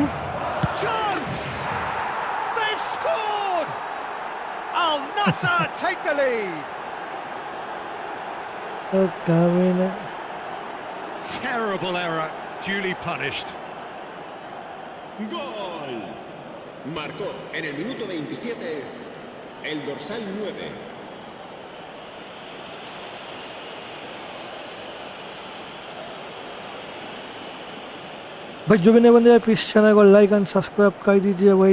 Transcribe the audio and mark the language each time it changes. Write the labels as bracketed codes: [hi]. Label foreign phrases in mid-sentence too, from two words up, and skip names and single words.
[en] Chance! They've scored! Al Nassr take the lead. Terrible error, duly punished. [es] ¡Gol! Marcó en el minuto 27 el dorsal 9. [hi] भाई जो भी नए बंदे हैं प्लीज चैनल को [en] like and subscribe [hi] कर दीजिए भाई.